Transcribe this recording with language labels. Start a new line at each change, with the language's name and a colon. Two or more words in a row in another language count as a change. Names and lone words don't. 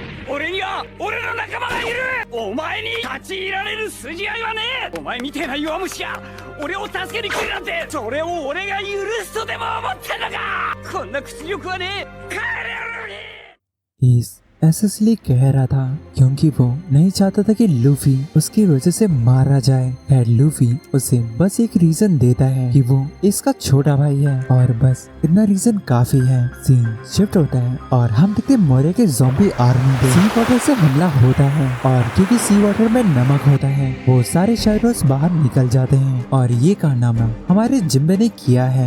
Japanese: 俺には俺の仲間がいる。お前に立ち入られる筋合いはねえ。お前みてえな弱虫が俺を助けに来るなんて、それを俺が許すとでも思ってんのか。こんな屈辱はねえ。帰れよ。
Hindi: इस ऐसा इसलिए कह रहा था क्योंकि वो नहीं चाहता था कि लूफी उसकी वजह से मारा जाए। खैर लूफी उसे बस एक रीजन देता है कि वो इसका छोटा भाई है और बस इतना रीजन काफी है। सीन शिफ्ट होता है और हम देखते मौर्य के
English: zombie army
Hindi: पे
English: sea water
Hindi: से हमला होता है और क्योंकि
English: sea water
Hindi: में नमक होता है वो सारे शायरोस बाहर निकल जाते हैं और ये कारनामा हमारे जिम्बे ने किया है।